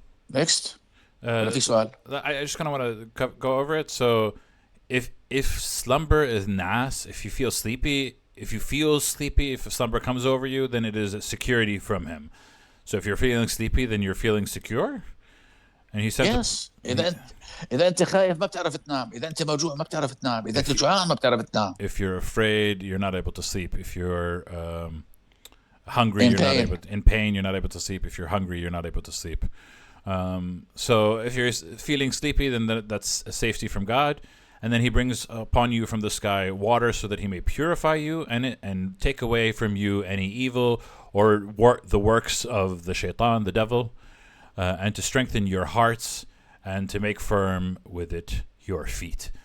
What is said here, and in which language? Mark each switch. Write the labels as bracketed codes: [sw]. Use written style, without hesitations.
[en] Next. [ar] في سؤال. [en] I just kind of want to go over it. So, if slumber is nas, if you feel sleepy, if slumber comes over you, then it is a security from him. So if you're feeling sleepy, then you're feeling secure. And he said, yes. [ar] إذا أنت خايف ما بتعرف تنام. إذا أنت موجوع ما بتعرف تنام. إذا أنت جوعان ما بتعرف تنام. [en] If you're afraid, you're not able to sleep. If you're hungry, you're not able. In pain, you're not able to sleep. If you're hungry, you're not able to sleep. So if you're feeling sleepy, then that's a safety from God. And then he brings upon you from the sky water so that he may purify you and take away from you any evil or the works of the shaitan, the devil, and to strengthen your hearts and to make firm with it your feet.